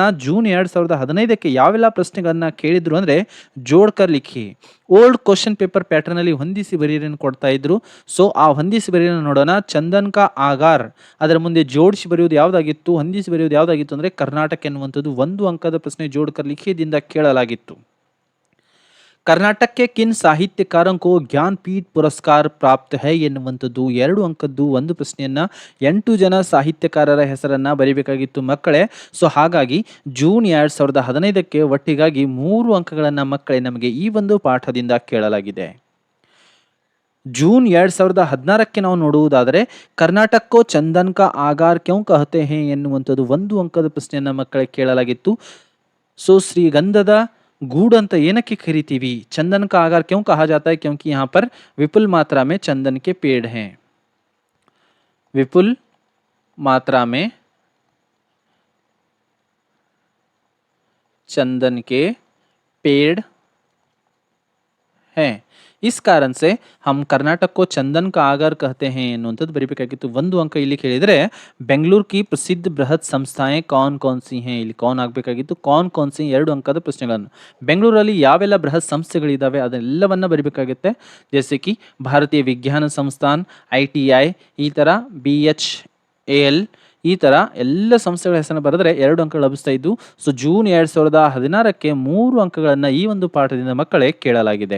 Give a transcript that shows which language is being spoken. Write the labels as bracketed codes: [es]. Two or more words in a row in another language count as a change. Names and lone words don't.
[kn] ಜೂನ್ 2015ಕ್ಕೆ ಯಾವೆಲ್ಲ ಪ್ರಶ್ನೆಗಳನ್ನು ಕೇಳಿದ್ರು ಅಂದರೆ [hi] जोड़कर लिखी, [en] old question paper [kn] ಪ್ಯಾಟರ್ನಲ್ಲಿ ಹೊಂದಿಸಿ ಬರೆಯನ್ನು ಕೊಡ್ತಾ ಇದ್ರು. ಸೊ ಆ ಹೊಂದಿಸಿ ಬರೆಯನ್ನು ನೋಡೋಣ. [hi] चंदन का आगार, [kn] ಅದರ ಮುಂದೆ ಜೋಡಿಸಿ ಬರೆಯುವುದು ಯಾವುದಾಗಿತ್ತು, ಹೊಂದಿಸಿ ಬರೆಯುವುದು ಯಾವುದಾಗಿತ್ತು ಅಂದರೆ ಕರ್ನಾಟಕ ಎನ್ನುವಂಥದ್ದು 1 ಅಂಕದ ಪ್ರಶ್ನೆ [hi] जोड़कर लिखी [kn] ಕೇಳಲಾಗಿತ್ತು. ಕರ್ನಾಟಕ [hi] के किन साहित्यकारों को ज्ञानपीठ पुरस्कार प्राप्त है [kn] ಎನ್ನುವಂಥದ್ದು 2 ಅಂಕದ್ದು ಒಂದು ಪ್ರಶ್ನೆಯನ್ನು 8 ಜನ ಸಾಹಿತ್ಯಕಾರರ ಹೆಸರನ್ನು ಬರೀಬೇಕಾಗಿತ್ತು ಮಕ್ಕಳೇ. ಸೊ ಹಾಗಾಗಿ ಜೂನ್ 2015ಕ್ಕೆ ಒಟ್ಟಿಗಾಗಿ 3 ಅಂಕಗಳನ್ನು ಮಕ್ಕಳೇ ನಮಗೆ ಈ ಒಂದು ಪಾಠದಿಂದ ಕೇಳಲಾಗಿದೆ. ಜೂನ್ 2016ಕ್ಕೆ ನಾವು ನೋಡುವುದಾದರೆ ಕರ್ನಾಟಕಕ್ಕೋ [hi] चंदन का आगार क्यों कहते हैं [kn] ಎನ್ನುವಂಥದ್ದು 1 ಅಂಕದ ಪ್ರಶ್ನೆಯನ್ನು ಮಕ್ಕಳೇ ಕೇಳಲಾಗಿತ್ತು. ಸೊ ಶ್ರೀಗಂಧದ गूढ़ ಅಂತ ಏನಕ್ಕೆ ಕರಿತೀವಿ, [hi] चंदन का आगार क्यों कहा जाता है, क्योंकि यहाँ पर विपुल मात्रा में चंदन के पेड़ हैं. विपुल मात्रा में चंदन के पेड़ हैं, इस कारण से हम कर्नाटक को चंदन का आगार कहते हैं [kn] ಎನ್ನುವಂಥದ್ದು ಬರೀಬೇಕಾಗಿತ್ತು. 1 ಅಂಕ ಇಲ್ಲಿ ಕೇಳಿದರೆ [hi] बेंगलुरु की प्रसिद्ध बृहत् ಸಂಸ್ಥಾएं कौन कौन सी हैं, [kn] ಇಲ್ಲಿ ಕೌನ್ ಆಗಬೇಕಾಗಿತ್ತು. [hi] कौन सी [kn] 2 ಅಂಕದ ಪ್ರಶ್ನೆಗಳನ್ನು. ಬೆಂಗಳೂರಲ್ಲಿ ಯಾವೆಲ್ಲ ಬೃಹತ್ ಸಂಸ್ಥೆಗಳಿದ್ದಾವೆ ಅದೆಲ್ಲವನ್ನ ಬರೀಬೇಕಾಗುತ್ತೆ. [hi] जैसे कि [kn] ಭಾರತೀಯ ವಿಜ್ಞಾನ ಸಂಸ್ಥಾನ್, ITI, ಈ ಥರ BHAL, ಈ ಥರ ಎಲ್ಲ ಸಂಸ್ಥೆಗಳ ಹೆಸರನ್ನು ಬರೆದರೆ 2 ಅಂಕ ಲಭಿಸ್ತಾ ಇದ್ದು. ಸೊ ಜೂನ್ 2016ಕ್ಕೆ 3 ಅಂಕಗಳನ್ನು ಈ ಒಂದು ಪಾಠದಿಂದ ಮಕ್ಕಳೇ ಕೇಳಲಾಗಿದೆ.